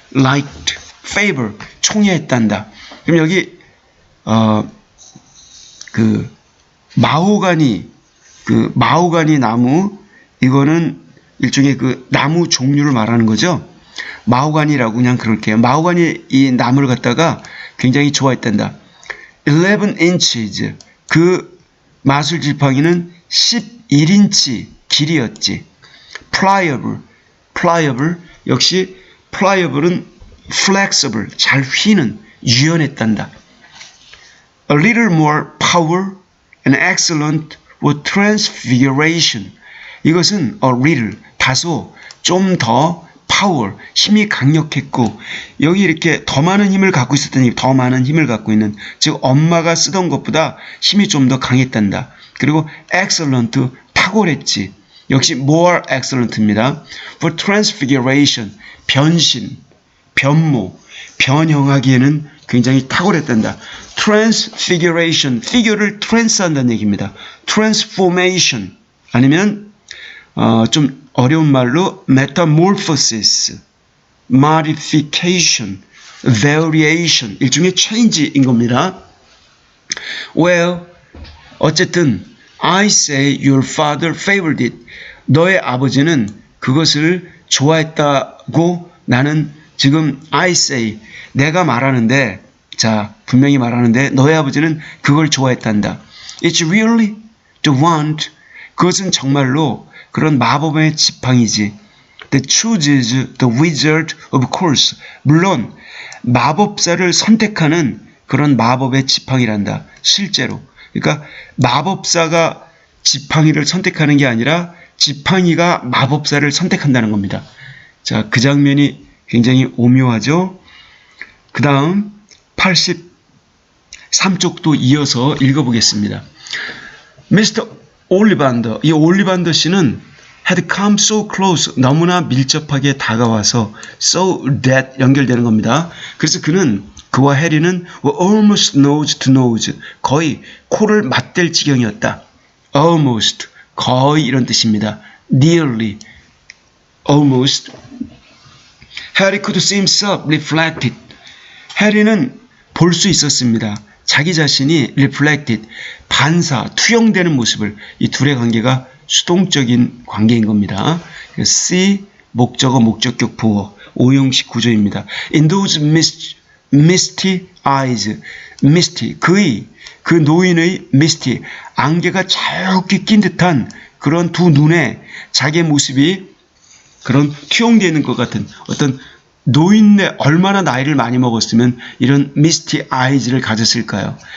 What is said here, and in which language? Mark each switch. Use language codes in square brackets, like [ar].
[en] liked, favor, [ko] 총애했단다. 그럼 여기 마호가니 나무, 이거는 일종의 그 나무 종류를 말하는 거죠. 마호가니라고 그냥 그럴게요. 마호가니 이 나무를 갖다가 굉장히 좋아했단다. [en] 11 inches. [ko] 그 마술 지팡이는 11인치 길이였지. pliable. 역시 pliable은 flexible, 잘 휘는, 유연했단다. [en] A little more power and excellent with transfiguration. [ko] 이것은 a little, 다소, 좀 더 power, 힘이 강력했고, 여기 이렇게 더 많은 힘을 갖고 있었더니 더 많은 힘을 갖고 있는, 즉 엄마가 쓰던 것보다 힘이 좀 더 강했단다. 그리고 excellent, 탁월했지. 역시 more excellent입니다. [en] For transfiguration, [ko] 변신, 변모, 변형하기에는 굉장히 탁월했단다. transfiguration, figure를 trans한다는 얘기입니다. transformation, 아니면 좀 어려운 말로 metamorphosis, modification, variation, 일종의 change인 겁니다. [en] Well, [ko] 어쨌든 [en] I say your father favored it. [ko] 너의 아버지는 그것을 좋아했다고 나는 지금 [en] I say, [ko] 내가 말하는데, 자, 분명히 말하는데 너의 아버지는 그걸 좋아했단다. [en] It's really the wand. [ko] 그것은 정말로 그런 마법의 지팡이지. [en] That chooses the wizard of course. [ko] 물론 마법사를 선택하는 그런 마법의 지팡이란다. 실제로. 그러니까 마법사가 지팡이를 선택하는 게 아니라 지팡이가 마법사를 선택한다는 겁니다. 자, 그 장면이 굉장히 오묘하죠. 그 다음 83쪽도 이어서 읽어보겠습니다. [en] Mr. [ko] 올리반더, 이 올리반더 씨는 [en] had come so close, [ko] 너무나 밀접하게 다가와서 [en] so that [ko] 연결되는 겁니다. 그래서 그와 해리는 [en] were almost nose to nose, [ko] 거의 코를 맞댈 지경이었다. almost, 거의 이런 뜻입니다. [en] nearly, almost. Harry could see himself reflected. [ko] 해리는 볼 수 있었습니다. 자기 자신이 reflected, 반사, 투영되는 모습을. 이 둘의 관계가 수동적인 관계인 겁니다. see, 목적어, 목적격, 보어, 오형식 구조입니다. [en] In those misty eyes, [ko] misty, 그 노인의 misty, 안개가 자유롭게 낀 듯한 그런 두 눈에 자기의 모습이 그런 투영되어 있는 것 같은 어떤 노인네, 얼마나 나이를 많이 먹었으면 이런 misty eyes를 가졌을까요?